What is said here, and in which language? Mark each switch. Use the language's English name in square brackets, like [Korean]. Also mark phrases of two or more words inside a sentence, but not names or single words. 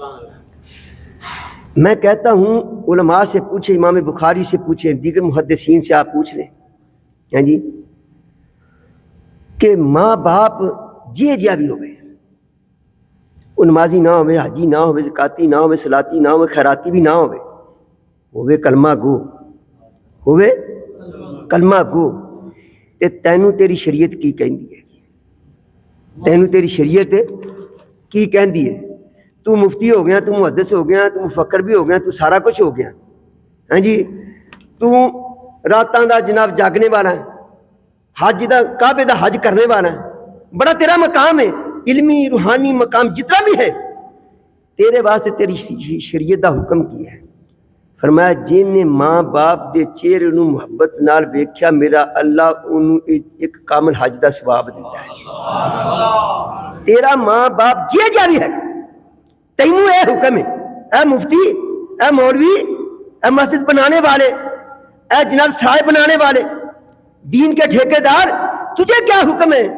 [Urdu] میں کہتا ہوں علماء سے پوچھیں، امام بخاری سے پوچھیں، دیگر محدثین سے آپ پوچھ لیں، ہیں جی، کہ ماں باپ جیا بھی ہوئے، وہ نمازی نہ ہوئے، حاجی نہ ہوئے، زکاتی نہ ہوئے، صلاتی نہ ہوئے، خیراتی بھی نہ ہوئے کلمہ گو، ہوئے کلمہ گو، [Punjabi] تے تینوں تیری شریعت کی کہندی ہے، تینوں تیری شریعت کی کہندی ہے؟ تو مفتی ہو گیا، تو محدث ہو گیا، تو مفکر بھی ہو گیا، تو سارا کچھ ہو گیا، ہاں جی، تو راتاں دا جناب جاگنے والا ہے، حج دا کعبے دا حج کرنے والا ہے، بڑا تیرا مقام ہے، علمی روحانی مقام جتنا بھی ہے، تیرے واسطے تیری شریعت دا حکم کی ہے۔ فرمایا جن نے ماں باپ دے چہرے نو محبت نال ویکھیا، میرا اللہ انہوں ایک کامل حج دا ثواب دیتا ہے۔ تیرا ماں باپ جیا بھی ہے، تینوں اے حکم ہے، اے مفتی، اے مولوی، اے مسجد بنانے والے، اے جناب سرائے بنانے والے، [Urdu] دین کے ٹھیکیدار، تجھے کیا حکم ہے؟